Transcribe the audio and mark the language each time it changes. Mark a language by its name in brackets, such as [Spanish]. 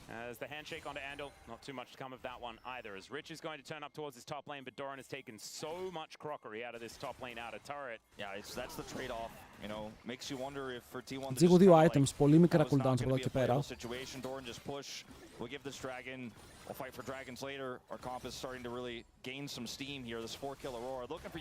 [English] As the handshake onto Andal, not too much to come of that one either. As Rich is going to turn up towards his top lane, but Doran has taken so much crockery out of this top lane outer turret. Yeah, that's the trade-off. You know, makes you wonder if for T1. [Greek] Τζίγου δύο items, πολύ μικρά cooldowns από εδώ και πέρα. [English] Doran just push. We'll give this dragon. We'll fight for dragons later. Our comp is starting to really gain some steam here. This 4-kill Aurora looking for